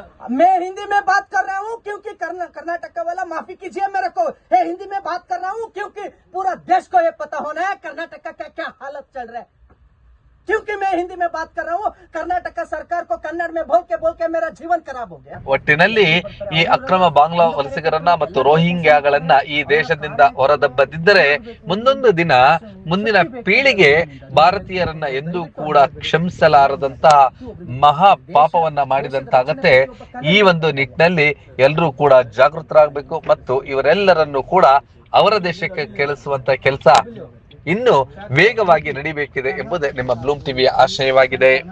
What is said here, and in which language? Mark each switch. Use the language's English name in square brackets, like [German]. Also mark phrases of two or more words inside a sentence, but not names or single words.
[Hindi] मैं हिंदी में बात कर रहा हूँ क्योंकि कर्नाटक वाला माफी कीजिए मेरे को, ये हिंदी में बात कर रहा हूँ क्योंकि पूरा देश को ये पता होना है कर्नाटक का क्या क्या हालत चल रहा है। क्योंकि मैं हिंदी में बात कर रहा हूँ, कर्नाटक का सरकार को कन्नड़ में बोल के मेरा जीवन खराब हो गया। [Kannada] ಒಟ್ಟಿನಲ್ಲಿ ಈ ಅಕ್ರಮ ಬಾಂಗ್ಲಾ ವಲಸಿಗರನ್ನ ಮತ್ತು ರೋಹಿಂಗ್ಯಾಗಳನ್ನ ಈ ದೇಶದಿಂದ ಹೊರದಬ್ಬದಿದ್ದರೆ ಮುಂದೊಂದು ದಿನ ಮುಂದಿನ ಪೀಳಿಗೆ ಭಾರತೀಯರನ್ನ ಎಂದೂ ಕೂಡ ಕ್ಷಮಿಸಲಾರದಂತಹ ಮಹಾ ಪಾಪವನ್ನ ಮಾಡಿದಂತಾಗತ್ತೆ. ಈ ಒಂದು ನಿಟ್ಟಿನಲ್ಲಿ ಎಲ್ಲರೂ ಕೂಡ ಜಾಗೃತರಾಗಬೇಕು ಮತ್ತು ಇವರೆಲ್ಲರನ್ನು ಕೂಡ ಅವರ ದೇಶಕ್ಕೆ ಕಳಿಸುವಂತ ಕೆಲಸ ಇನ್ನು ವೇಗವಾಗಿ ನಡಿಬೇಕಿದೆ ಎಂಬುದೇ ನಿಮ್ಮ ಬ್ಲೂಮ್ ಟಿವಿಯ ಆಶಯವಾಗಿದೆ.